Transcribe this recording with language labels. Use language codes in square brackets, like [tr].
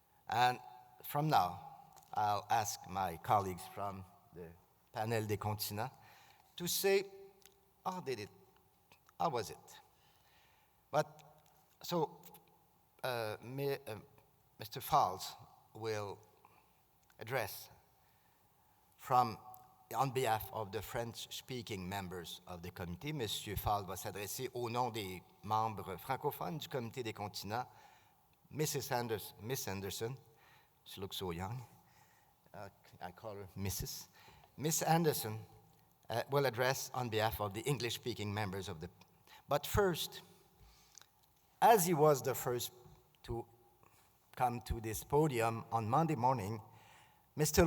[en] And from now, I'll ask my colleagues from the Panel des Continents to say, how did it, how was it? But, so, Mr. Falls will address on behalf of the French-speaking members of the committee. [fr] Monsieur Falls va s'adresser au nom des membres francophones du comité des continents. [en] Miss Anderson, she looks so young. I call her Mrs. Miss Anderson will address on behalf of the English-speaking members of the. But first, as he was the first to come to this podium on Monday morning, Mr.